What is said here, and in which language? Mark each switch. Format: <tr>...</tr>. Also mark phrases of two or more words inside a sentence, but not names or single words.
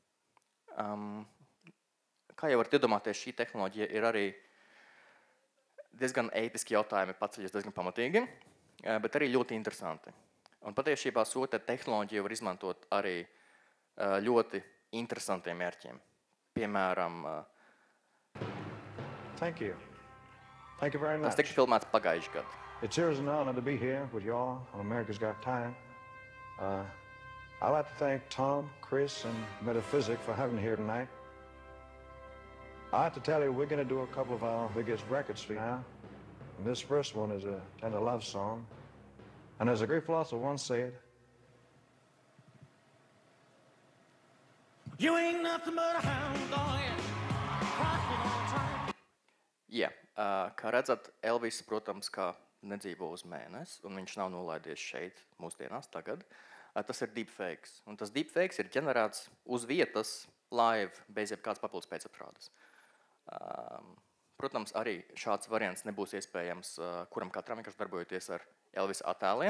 <lv>Kā jau varat iedomāties, šī tehnoloģija ir arī diezgan ētiski jautājumi, paceļas diezgan pamatīgi, bet arī ļoti interesanti. Un patiešībā šo tehnoloģiju var izmantot arī ļoti interesantiem mērķiem. Piemēram,</lv> <en>Thank you. Thank you very much.</en> <lv>tas tika filmēts pagājuši gadu.</lv> <en>It's yours an honor to be here with y'all on America's Got Talent. I'd like to thank Tom, Chris, and Metaphysic for having me here tonight. I have to tell you, we're going to do a couple of our biggest records for you now. And this first one is a tender love song. And as a great philosopher once said, You ain't nothing but a hound dog, cracking on time.</en> <lv>Jā, kā redzat, Elvis, protams, kā nedzīvo uz Mēnesi, un viņš nav nolaidies šeit mūsdienās tagad. Tas ir deepfakes. Un tas deepfakes ir ģenerēts uz vietas live, bez jebkādas papildus pēcapstrādes. Protams, arī šāds variants nebūs iespējams kuram katram vienkārši darbojoties ar Elvisa attēliem.</lv>